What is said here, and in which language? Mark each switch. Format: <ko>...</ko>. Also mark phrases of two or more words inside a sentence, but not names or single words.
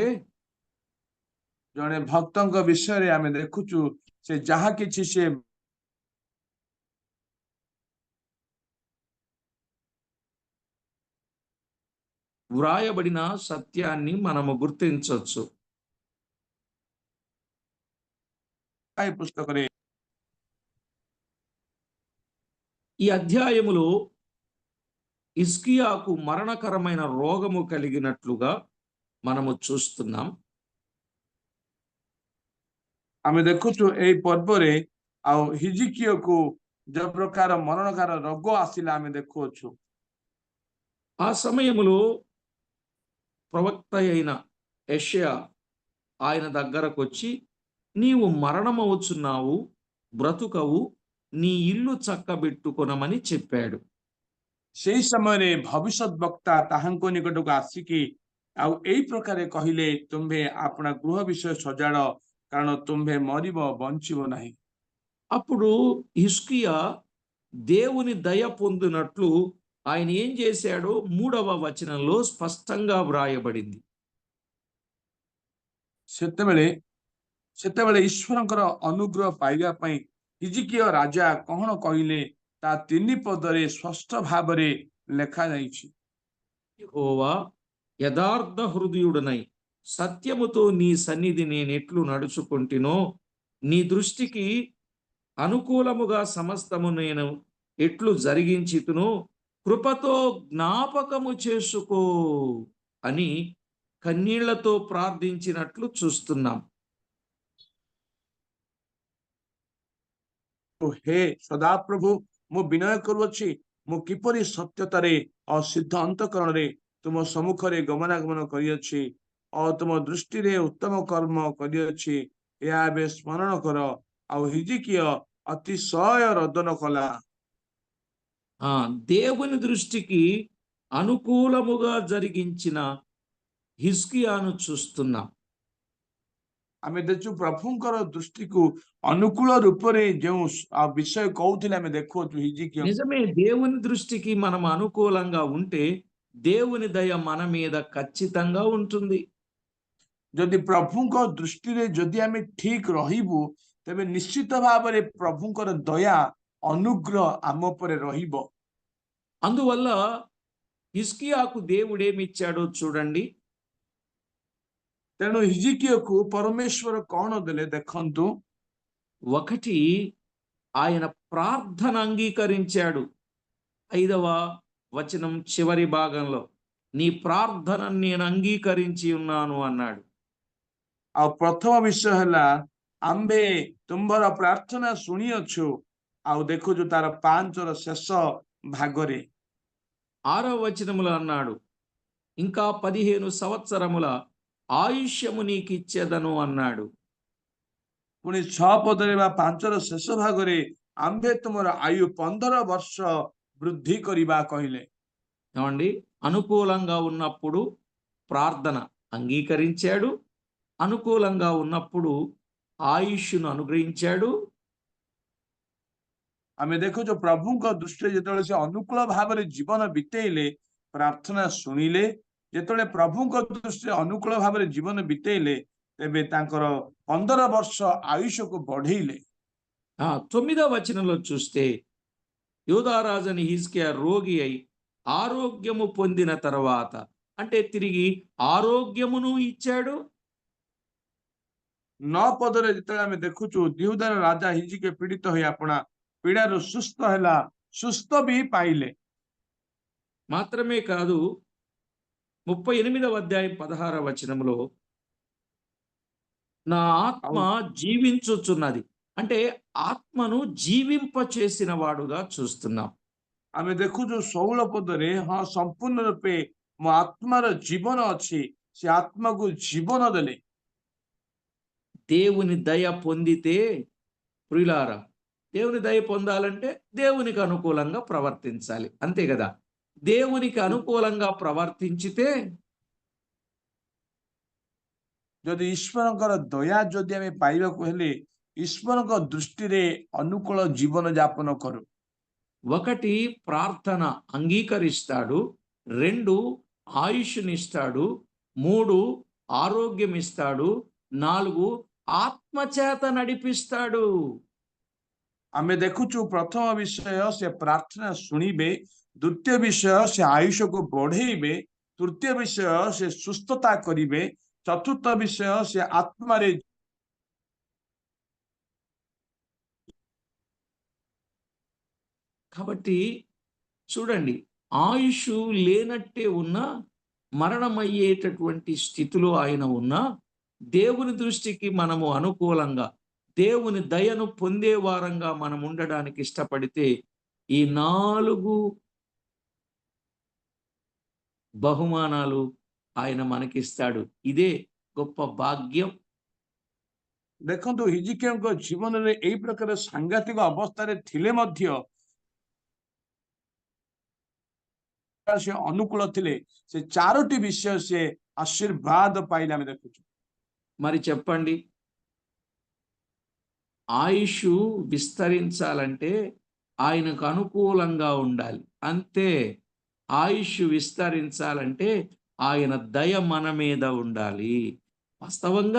<or>ଜଣେ ଭକ୍ତଙ୍କ ବିଷୟରେ ଆମେ ଦେଖୁଛୁ ସେ ଯାହା କିଛି ସେ</or> <te>వ్రాయబడిన సత్యాన్ని మనము గుర్తించవచ్చు.</te> <or>పుస్తకరే</or> <te>ఈ అధ్యాయములో హిజ్కియాకు మరణకరమైన రోగము కలిగినట్లుగా మనము చూస్తున్నాం.</te> <or>ଆମେ ଦେଖୁଛୁ ଏହି ପର୍ବରେ ଆଉ ହିଜିକିୟକୁ ଯୋଉ ପ୍ରକାର ମରଣକାର ରୋଗ ଆସିଲା ଆମେ ଦେଖୁଅଛୁ।</or> <te>ఆ సమయములో ప్రవక్త అయిన యెషయా ఆయన దగ్గరకొచ్చి, నీవు మరణమవుచున్నావు, బ్రతుకవు, నీ ఇల్లు చక్కబెట్టుకొనమని చెప్పాడు.</te> <or>ସେଇ ସମୟରେ ଭବିଷ୍ୟତ ବକ୍ତା ତାହାଙ୍କ ନିକଟକୁ ଆସିକି ଆଉ ଏଇ ପ୍ରକାରେ କହିଲେ, ତୁମ୍ଭେ ଆପଣା ଗୃହ ବିଷୟ ସଜାଡ଼, କାରଣ ତୁମ୍ଭେ ମରିବ ବଞ୍ଚିବ ନାହିଁ।</or> <te>అప్పుడు హిజ్కియా దేవుని దయ పొందినట్లు ఆయన ఏం చేశాడో 3వ వచనంలో స్పష్టంగా వ్రాయబడింది.</te> <or>ସେତେବେଳେ ସେତେବେଳେ ଈଶ୍ୱରଙ୍କର ଅନୁଗ୍ରହ ପାଇବା ପାଇଁ ହିଜିକିୟ ରାଜା କଣ କହିଲେ, ତା 3 ପଦରେ ସ୍ପଷ୍ଟ ଭାବରେ ଲେଖାଯାଇଛି।</or> <te>యెహోవా యథార్థ హృదయుడనై సత్యముతో నీ సన్నిధి నేనెట్లు నడుచుకుంటినో, నీ దృష్టికి అనుకూలముగా సమస్తము నేను ఎట్లు జరిగించితునో కృపతో జ్ఞాపకము చేసుకో అని కన్నీళ్లతో ప్రార్థించినట్లు చూస్తున్నాం.</te> <or>ହେ ସଦାପ୍ରଭୁ, ମୁଁ ବିନୟ କରୁଅଛି, ମୁଁ କିପରି ସତ୍ୟତାରେ ଓ ସିଦ୍ଧ ଅନ୍ତଃକରଣରେ ତୁମ ସମ୍ମୁଖରେ ଗମନାଗମନ କରିଅଛି ଓ ତୁମ ଦୃଷ୍ଟିରେ ଉତ୍ତମ କର୍ମ କରିଅଛି, ଏହା ଏବେ ସ୍ମରଣ କର। ଆଉ ହିଜିକିୟ ଅତିଶୟ ରୋଦନ କଲା।</or> <te>ఆ దేవుని దృష్టికి అనుకూలముగా జరిగించిన హిజ్కియాను చూస్తున్నాం.</te> <or>ଆମେ ଦେଖୁଛୁ ପ୍ରଭୁଙ୍କର ଦୃଷ୍ଟିକୁ ଅନୁକୂଳ ରୂପରେ ଯେଉଁ ବିଷୟ କହୁଥିଲେ ଆମେ ଦେଖୁଅଛୁ ହିଜିକିୟ।</or> <te>నిజమే, దేవుని దృష్టికి మనం అనుకూలంగా ఉంటే దేవుని దయ మన మీద ఖచ్చితంగా ఉంటుంది.</te> <or>ଯଦି ପ୍ରଭୁଙ୍କ ଦୃଷ୍ଟିରେ ଯଦି ଆମେ ଠିକ ରହିବୁ, ତେବେ ନିଶ୍ଚିତ ଭାବରେ ପ୍ରଭୁଙ୍କର ଦୟା ଅନୁଗ୍ରହ ଆମ ଉପରେ ରହିବ।</or> <te>అందువల్ల హిజ్కియాకు దేవుడేమిచ్చాడో చూడండి.</te> <or>ତେଣୁ ହିଜିକିୟକୁ ପରମେଶ୍ୱର କଣ ଦେଲେ ଦେଖନ୍ତୁ।</or> <te>ఒకటి, ఆయన ప్రార్థన అంగీకరించాడు. 5వ వచనం చివరి భాగంలో, నీ ప్రార్థనను నేను అంగీకరించి ఉన్నాను అన్నాడు.</te> <or>ଆଉ ପ୍ରଥମ ବିଷୟ ହେଲା, ଆମ୍ଭେ ତୁମ୍ଭର ପ୍ରାର୍ଥନା ଶୁଣିଅଛୁ। ଆଉ ଦେଖୁଛୁ ତାର 5ର ଶେଷ ଭାଗରେ</or> <te>6వ వచనములో అన్నాడు, ఇంకా 15 సంవత్సరముల ఆయుష్యము నీకిచ్చేదను అన్నాడు.</te> <or>ପୁଣି 6 ପଦରେ ବା 5ର ଶେଷ ଭାଗରେ ଆମ୍ଭେ ତୁମର ଆୟୁ 15 ବର୍ଷ ବୃଦ୍ଧି କରିବା କହିଲେ।</or> <te>ఏమండి, అనుకూలంగా ఉన్నప్పుడు ప్రార్థన అంగీకరించాడు, అనుకూలంగా ఉన్నప్పుడు ఆయుష్ను అనుగ్రహించాడు.</te> <or>ଆମେ ଦେଖୁଛୁ ପ୍ରଭୁଙ୍କ ଦୃଷ୍ଟିରେ ଯେତେବେଳେ ସେ ଅନୁକୂଳ ଭାବରେ ଜୀବନ ବିତେଇଲେ, ପ୍ରାର୍ଥନା ଶୁଣିଲେ, ଯେତେବେଳେ ପ୍ରଭୁଙ୍କ ଦୃଷ୍ଟିରେ ଅନୁକୂଳ ଭାବରେ ଜୀବନ ବିତେଇଲେ, ତେବେ ତାଙ୍କର 15 ବର୍ଷ ଆୟୁଷକୁ ବଢେଇଲେ।</or> <te>9వ వచనంలో చూస్తే, యూదారాజుని హిజ్కియా రోగి అయి ఆరోగ్యము పొందిన తర్వాత, అంటే తిరిగి ఆరోగ్యమును ఇచ్చాడు.</te> <or>9 ପଦରେ ଯେତେବେଳେ ଆମେ ଦେଖୁଛୁ, ଦିହୁଦାର ରାଜା ହିଜିକିୟା ପୀଡ଼ିତ ହୋଇ ଆପଣା ପୀଡନୁ ସୁସ୍ଥ ହେଲା, ସୁସ୍ଥ ବି ପାଇଲେ।</or> <te>మాత్రమే కాదు, 38వ అధ్యాయం 16వ వచనంలో, నా ఆత్మ జీవించుచున్నది, అంటే ఆత్మను జీవింప చేసిన వాడుగా చూస్తున్నాం.</te> <or>ଆମେ ଦେଖୁଛୁ 16 ପଦରେ, ହଁ ସମ୍ପୂର୍ଣ୍ଣ ରୂପେ ମୋ ଆତ୍ମାର ଜୀବନ ଅଛି, ସେ ଆତ୍ମାକୁ ଜୀବନ ଦେଲେ।</or> <te>దేవుని దయ పొందితే ప్రియులారా, దేవుని దయ పొందాలంటే దేవునికి అనుకూలంగా ప్రవర్తించాలి, అంతే కదా. దేవునికి అనుకూలంగా ప్రవర్తించితే,</te> <or>ଯଦି ଈଶ୍ୱରଙ୍କର ଦୟା ଯଦି ଆମେ ପାଇବାକୁ ହେଲେ ଈଶ୍ୱରଙ୍କ ଦୃଷ୍ଟିରେ ଅନୁକୂଳ ଜୀବନ ଯାପନ କରୁ।</or> <te>1 ప్రార్థన అంగీకరిస్తాడు, 2 ఆయుష్నిస్తాడు, 3 ఆరోగ్యం ఇస్తాడు, 4 ఆత్మచేత నడిపిస్తాడు.</te> <or>ଆମେ ଦେଖୁଛୁ ପ୍ରଥମ ବିଷୟ ସେ ପ୍ରାର୍ଥନା ଶୁଣିବେ, ଦ୍ୱିତୀୟ ବିଷୟ ସେ ଆୟୁଷକୁ ବଢେଇବେ, ତୃତୀୟ ବିଷୟ ସେ ସୁସ୍ଥତା କରିବେ, ଚତୁର୍ଥ ବିଷୟ ସେ ଆତ୍ମାରେ।</or> <te>కాబట్టి చూడండి, ఆయుష్ లేనట్టే ఉన్నా, మరణమయ్యేటటువంటి స్థితిలో ఆయన ఉన్నా, దేవుని దృష్టికి మనము అనుకూలంగా, దేవుని దయను పొందే వారంగా మనం ఉండడానికి ఇష్టపడితే, ఈ 4 బహుమానాలు ఆయన మనకిస్తాడు. ఇదే గొప్ప భాగ్యం.</te> <or>ଦେଖନ୍ତୁ ହିଜିକିୟାଙ୍କ ଜୀବନରେ ଏଇ ପ୍ରକାର ସାଂଘାତିକ ଅବସ୍ଥାରେ ଥିଲେ ମଧ୍ୟ ସେ ଅନୁକୂଳ ଥିଲେ, ସେ ଚାରୋଟି ବିଷୟ ସେ ଆଶୀର୍ବାଦ ପାଇଲେ ଆମେ ଦେଖୁଛୁ।</or> <te>మరి చెప్పండి, ఆయుష్ విస్తరించాలంటే ఆయనకు అనుకూలంగా ఉండాలి అంతే. ఆయుష్ విస్తరించాలంటే ఆయన దయ మన మీద ఉండాలి. వాస్తవంగా</te>